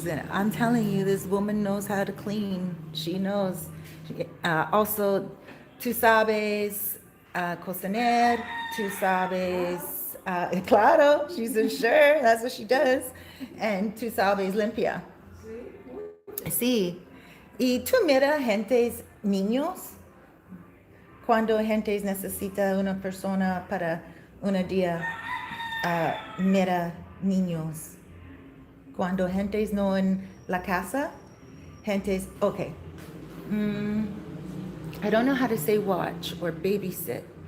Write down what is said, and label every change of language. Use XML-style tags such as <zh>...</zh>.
<en>I'm telling you, this woman knows how to clean. She knows. Also,</en> <es>tú sabes cocinar, tú sabes, claro,</es> <en>she said, sure, that's what she does. And</en> <es>tú sabes limpia. Sí. Y tú mira gentes, niños, cuando gentes necesita una persona para un día, mira niños. Cuando gentes no en la casa, gentes, okay.</es> <en>I don't know how to say watch or babysit.</en>